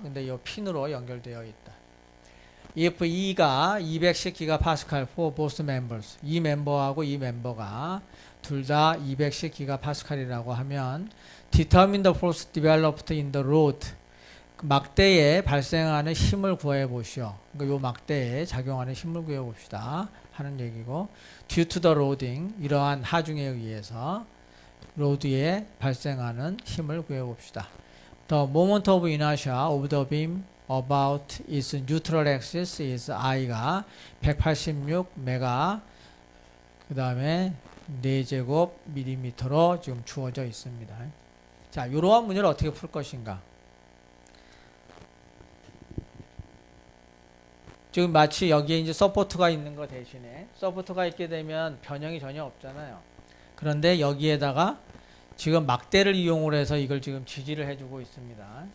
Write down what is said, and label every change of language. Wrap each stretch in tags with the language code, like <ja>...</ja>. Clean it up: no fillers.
<ko>근데 이 핀으로 연결되어 있다.</ko> <en>If E가 210GPa for both members.</en> <ko>이 멤버하고 이 멤버가 둘 다 210GPa이라고 하면</ko> <en>determine the force developed in the rod.</en> <ko>막대에 발생하는 힘을 구해 보시오. 그러니까 요 막대에 작용하는 힘을 구해 봅시다 하는 얘기고,</ko> <en>due to the loading,</en> <ko>이러한 하중에 의해서 로드에 발생하는 힘을 구해 봅시다.</ko> <en>The moment of inertia of the beam about its neutral axis is</en> <ko>I가 186메가 그 다음에 4제곱 밀리미터로 지금 주어져 있습니다. 자, 이러한 문제를 어떻게 풀 것인가? 지금 마치 여기에 이제 서포트가 있는 거 대신에 서포트가 있게 되면 변형이 전혀 없잖아요. 그런데 여기에다가 지금 막대를 이용을 해서 이걸 지금 지지를 해주고 있습니다.</ko>